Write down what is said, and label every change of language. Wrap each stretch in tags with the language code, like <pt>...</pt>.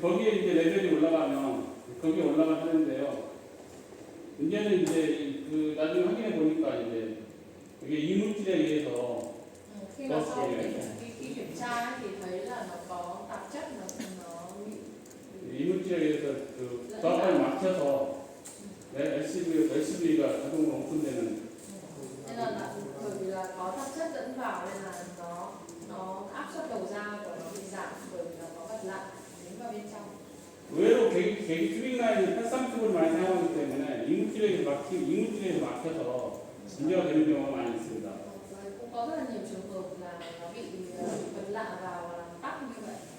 <ko>거기에 이제 레벨이 올라가면 거기에 올라가는데요. 문제는 이제 그 나중에 확인해 보니까 이제 이게 이물질에 의해서</ko> <vi>Khi mà sau khi kiểm tra thì thấy là nó có tạp chất nó bị</vi> <ko>이물질에 의해서 그 저항을 막혀서 LCV가 자동으로 오픈되는</ko> <vi>nên là bởi vì là có tạp chất dẫn vào nên là nó áp suất đầu ra của nó bị giảm bởi vì là có vật lạ dính vào bên trong.</vi> <ko>의외로 계기 튜빙 라인은 83튜브를 많이 사용하기 때문에 이물질에서 막혀서 문제가 되는 경우가 많이 있습니다.</ko> <vi>Cũng có rất là nhiều trường hợp là nó bị vật lạ vào và làm tắc như vậy.</vi>